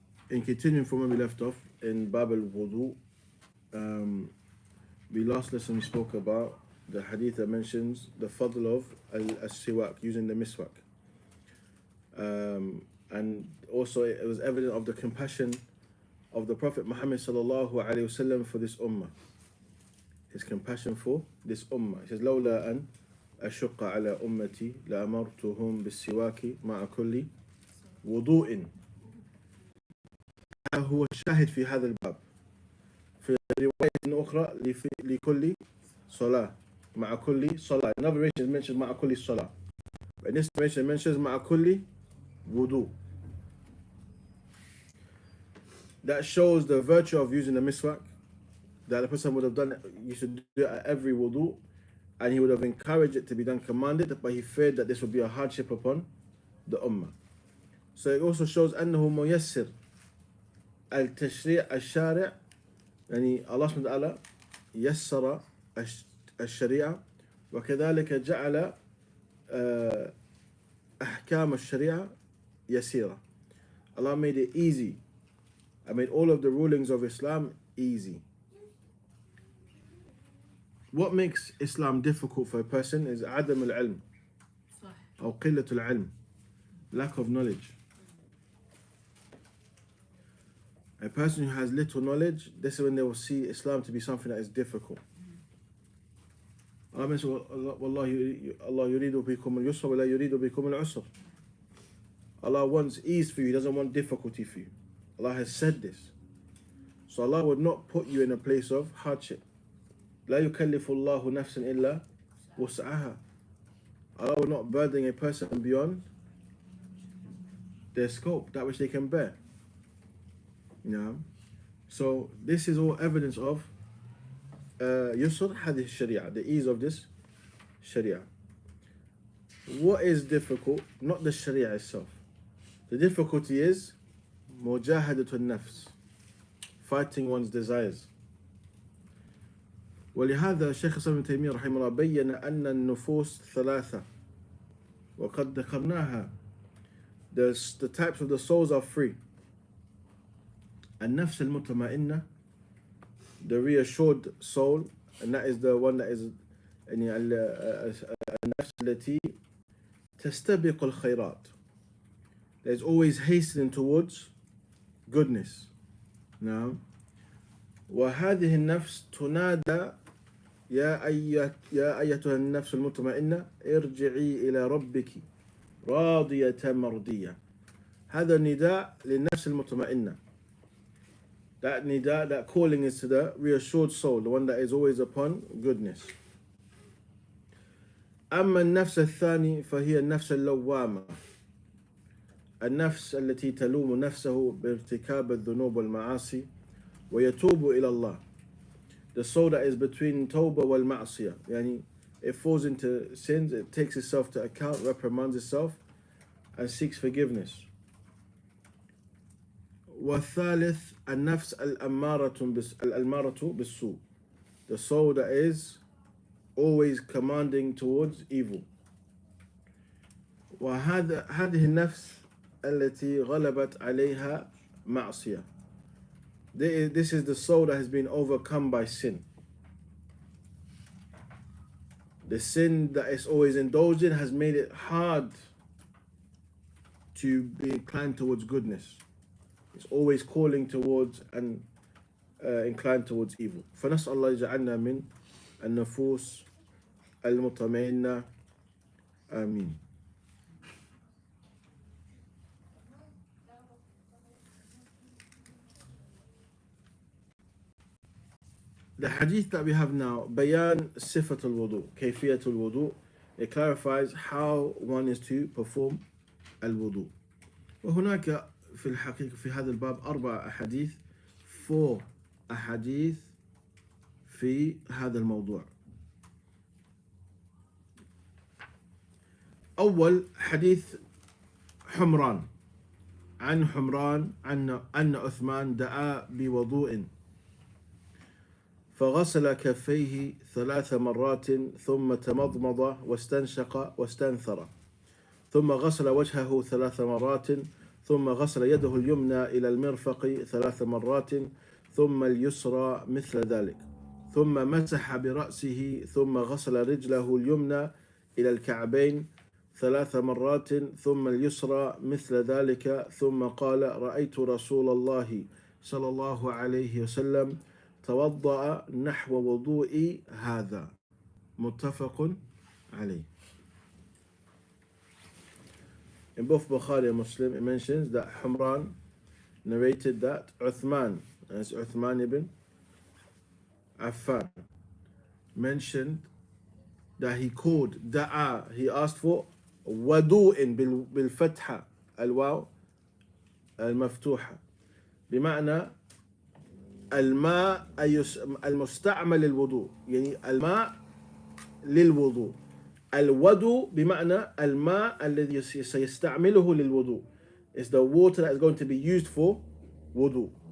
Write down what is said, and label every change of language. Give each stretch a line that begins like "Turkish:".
English: In continuing from where we left off in Bab al-Wudu, the last lesson we spoke about the hadith that mentions the fadl of al-siwak, using the miswak. And also it was evident of the compassion of the Prophet Muhammad sallallahu alayhi wasallam for this ummah. His compassion for this ummah. He says,
Arabic: لولا أن أشق على أمتي لأمرتهم بالسواك مع كل وضوء. هو الشاهد في هذا الباب. في رواية أخرى لكل صلاة مع كل صلاة.
English: Another narration mentions
Arabic: مع كل صلاة.
English: And this narration mentions
Arabic: مع كل
English: wudu. That shows the virtue of using the miswak. That the person would have done it, you should do it at every wudu, and he would have encouraged it to be done, commanded, but he feared that this would be a hardship upon the ummah. So it also shows
Arabic: أنه ميسر التشريع الشارع, يعني Allah subhanahu wa ta'ala يسر الشريعة وكذلك جعل أحكام الشريعة يسيرة.
English: Allah made it easy. I made all of the rulings of Islam easy. What makes Islam difficult for a person is
Arabic: عدم العلم أو قلة العلم,
English: lack of knowledge. A person who has little knowledge, this is when they will see Islam to be something that is difficult. Allah mentions,
Arabic: والله Allah يريد بكم اليسر ولا يريد بكم العسر.
English: Allah wants ease for you, He doesn't want difficulty for you. Allah has said this. So Allah would not put you in a place of hardship.
Arabic: لا يكلف الله نفسا إلا وسعها.
English: Allah will not burden a person beyond their scope, that which they can bear. So this is all evidence of
Arabic: يسر هذه الشريعة,
English: the ease of this sharia. What is difficult? Not the sharia itself. The difficulty is
Arabic: مجاهدة النفس,
English: fighting one's desires.
Arabic: ولهذا الشيخ الإسلام ابن تيمية رحمه الله بين أن النفوس ثلاثة وقد ذكرناها.
English: The types of the souls are three.
Arabic: النفس المطمئنة,
English: the reassured soul, and that is the one that is
Arabic: النفس التي تستبق الخيرات,
English: that is always hastening towards goodness. Now,
Arabic: وهذه النفس تنادى يا أيتها النفس المطمئنة ارجعي إلى ربك راضية مرضية. هذا النداء للنفس المطمئنة.
English: That nida, that calling is to the reassured soul, the one that is always upon goodness.
Arabic: أما النفس الثاني فهي النفس اللوامة, النفس التي تلوم نفسه بارتكاب الذنوب والمعاصي ويتوب إلى الله.
English: The soul that is between
Arabic: tawbah wal ma'asiyah,
English: yani it falls into sins, it takes itself to account, reprimands itself, and seeks forgiveness.
Arabic: والثالث النفس الأمارة بالسوء,
English: the soul that is always commanding towards evil.
Arabic: وهذه النفس التي غلبت عليها معصية.
English: This is the soul that has been overcome by sin. The sin that is always indulged in has made it hard to be inclined towards goodness. It's always calling towards and inclined towards evil.
Arabic: فنسأل الله يجعلنا من النفوس المطمئنة. آمين.
English: The hadith that we have now,
Arabic: بيان صفة الوضوء, كيفية الوضوء,
English: it clarifies how one is to perform
Arabic: الوضوء. وهناك في الحقيقة في هذا الباب 4 أحاديث, 4 أحاديث في هذا الموضوع. أول حديث حمران, عن حمران أن عثمان دعا بوضوء فغسل كفيه 3 مرات ثم تمضمض واستنشق واستنثر ثم غسل وجهه 3 مرات ثم غسل يده اليمنى إلى المرفق 3 مرات ثم اليسرى مثل ذلك ثم مسح برأسه ثم غسل رجله اليمنى إلى الكعبين 3 مرات ثم اليسرى مثل ذلك ثم قال رأيت رسول الله صلى الله عليه وسلم توضأ نحو وضوئي هذا متفق عليه.
English: In both Bukhari and Muslim, it mentions that Humran narrated that Uthman, as Uthman ibn Affan, mentioned that he called da'a, he asked for wadu'in
Arabic: bil fatha al waw al maftuha بمعنى الماء المستعمل للوضوء يعني الماء للوضوء الوضوء بمعنى الماء الذي سيستعمله للوضوء
English: is the water that is going to be used for wudu.